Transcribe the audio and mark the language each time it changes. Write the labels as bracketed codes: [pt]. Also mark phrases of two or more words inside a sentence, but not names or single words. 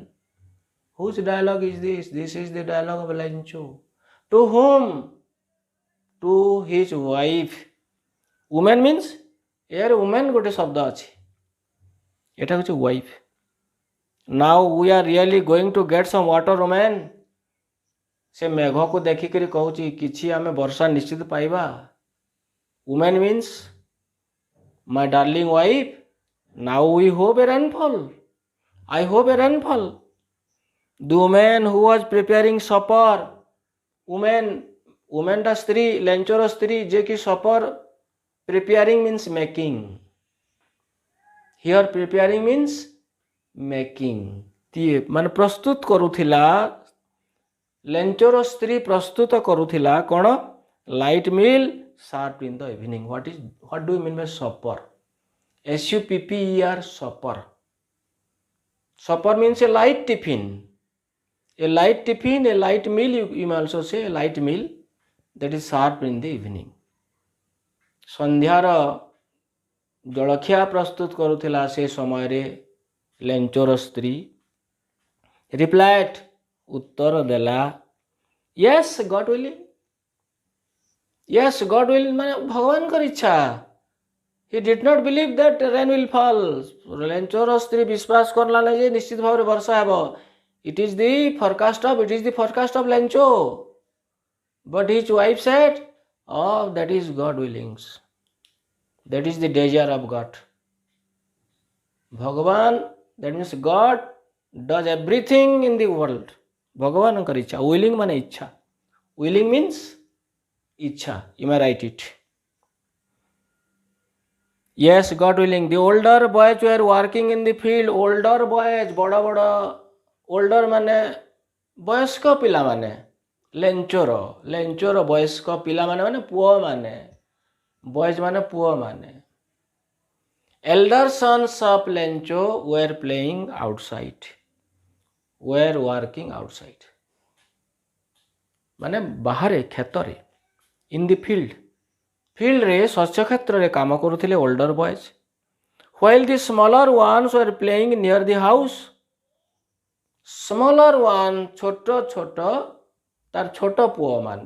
[en] Whose dialogue is this? This is the dialogue of Lencho. To whom? To his wife. Woman means? Here woman [or] ଗୋଟେ ଶବ୍ଦ ଅଛି. ଏଟା ହଉଛି wife. [en] Now we are really going to get some watermelon. [or] ସେ ମେଘ କୋ ଦେଖିକ କହୁଁ କି ଆମ ବର୍ଷା ନିଶ୍ଚିତ ପାଇବା. [en] Woman means my darling wife. Now we hope a rainfall. I hope a rainfall. The woman who was preparing supper. [or] Woman ଟା ସ୍ତ୍ରୀ, ଲେଞ୍ଚର ସ୍ତ୍ରୀ ଯେ କି [en] supper preparing means making. Here preparing means making. [or] ମାନ ପ୍ରସ୍ତୁତ କରୁଥିଲା. ଲେଞ୍ଚର ସ୍ତ୍ରୀ ପ୍ରସ୍ତୁତ କରୁଥିଲା କଉଣ? [en] light meal served in the evening. What do you mean by supper? SUPPER, supper. Supper means a light tiffin. A light tiffin, a light meal, you may also say a light meal that is served in the evening. [or] ସନ୍ଧ୍ୟାର ଜଳଖିଆ ପ୍ରସ୍ତୁତ କରୁଥିଲା ସେ ସମୟ ରେ ଲେଞ୍ଚର ସ୍ତ୍ରୀ. ରିପ୍ଲାଇଡ, ଉତ୍ତର ଦେଲା, [en] yes, God willing. Yes, God willing [or] ମାନେ ଭଗବାନ କର ଇଚ୍ଛା. [en] He did not believe that rain will fall. [or] ଲେଞ୍ଚର ସ୍ତ୍ରୀ ବିଶ୍ୱାସ କରଲା ନହିଁ ଯେ ନିଶ୍ଚିତ ଭାବ ବର୍ଷା ହେବୋ. [en] It is the forecast of Lencho. But his wife said, oh, that is God willings. That is the desire of God. Bhagavan, that means God does everything in the world. [or] ଭଗବାନ କର ଇଚ୍ଛା. [en] Willing [or] ମାନେ ଇଚ୍ଛା. [en] Willing means ichha. You may write it. Yes, God willing. The older boys were working in the field. Older boys, [or] ବଡ଼ older ମାନେ ବୟସ୍କ ପିଲା ମାନେ. ଲେଞ୍ଚୋର ବୟସ୍କ ପିଲା ମାନେ ପୁଅ ମାନେ. ବଏଜ ମାନେ ପୁଅ ମାନେ. [en] Elder sons of Lencho were playing outside. Were working outside. [or] ମାନେ ବାହାରେ ଖେତରେ. [en] In the field. [or] Field ରେ ଶସ୍ୟ କ୍ଷେତ୍ର ରେ କାମ କରୁଥିଲେ [en] older boys. While the smaller ones were playing near the house. Smaller one, [or] ଛୋଟ ତାର ଛୋଟ ପୁଅ ମାନେ.